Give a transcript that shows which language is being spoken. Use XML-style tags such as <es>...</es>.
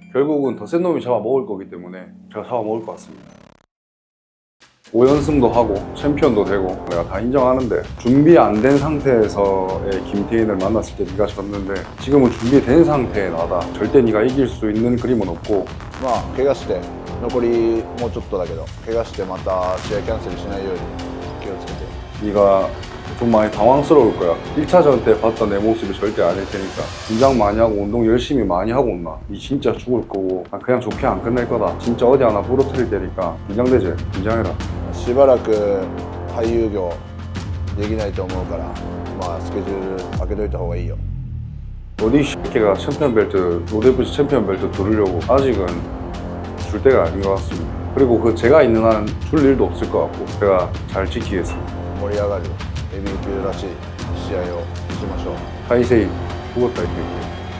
<ko>결국은 더 센 놈이 잡아먹을 거기 때문에 제가 잡아먹을 것 같습니다. 5연승도 하고 챔피언도 되고 내가 다 인정하는데, 준비 안 된 상태에서의 김태인을 만났을 때 네가 졌는데 지금은 준비된 상태의 나다. 절대 네가 이길 수 있는 그림은 없고,</ko> <ja>まあ怪我して残りもうちょっとだけど、怪我してまた試合キャンセルしないように気をつけて。</ja> <ko>네가 좀 많이 당황스러울 거야. 1차전 때 봤던 내 모습이 절대 아닐 테니까 긴장 많이 하고 운동 열심히 많이 하고 온나. 니 진짜 죽을 거고 그냥 좋게 안 끝낼 거다. 진짜 어디 하나 부러뜨릴 테니까 긴장되지? 긴장해라.</ko> <ja>しばらく俳優業できないと思うから、まあスケジュール開けといた方がいいよ。</ja> <ko>어디 새끼가 챔피언 벨트, 로데프시 챔피언 벨트 두르려고 아직은 줄 때가 아닌 것 같습니다. 그리고 그 제가 있는 한 줄 일도 없을 것 같고 제가 잘 지키겠습니다.</ko> <ja>盛り上がるヘビー級らしい試合をしましょう。</ja> <ko>타이세이 죽었다 이렇게.</ko>